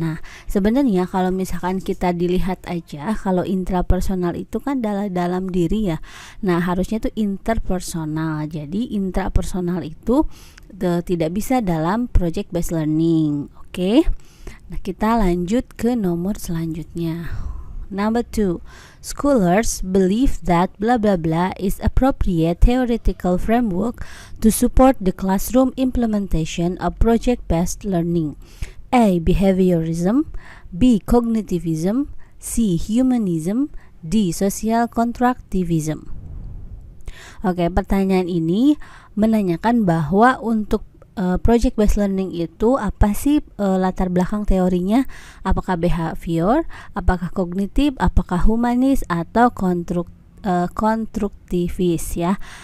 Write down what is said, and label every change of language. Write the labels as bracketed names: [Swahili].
[Indonesian] Nah, sebenarnya kalau misalkan kita dilihat aja, kalau intrapersonal itu kan dalam diri ya. Nah, harusnya itu interpersonal. Jadi intrapersonal itu tidak bisa dalam project based learning. Oke. Nah, kita lanjut ke nomor selanjutnya. [English] Number 2, scholars believe that blah blah blah is appropriate theoretical framework to support the classroom implementation of project-based learning. A. Behaviorism, B. Cognitivism, C. Humanism, D. Social constructivism. [Indonesian] Oke, pertanyaan ini menanyakan bahwa untuk project based learning itu apa sih latar belakang teorinya? Apakah behavior, apakah kognitif, apakah humanis, atau konstruktivis ya.